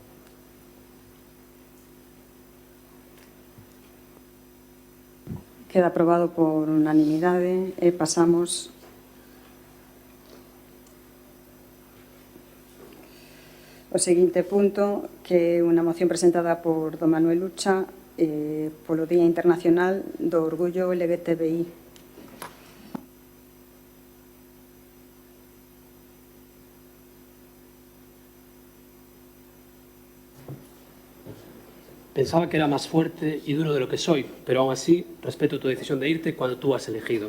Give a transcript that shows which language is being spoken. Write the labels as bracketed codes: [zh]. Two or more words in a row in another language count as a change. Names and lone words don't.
[gl] Queda aprobado por unanimidade e pasamos ao seguinte punto, que é unha moción presentada por don Manuel Ucha polo Día Internacional do Orgullo LGTBI. [es] Pensaba que era más fuerte y duro de lo que soy, pero aún así respeto tu decisión de irte cuando tú has elegido.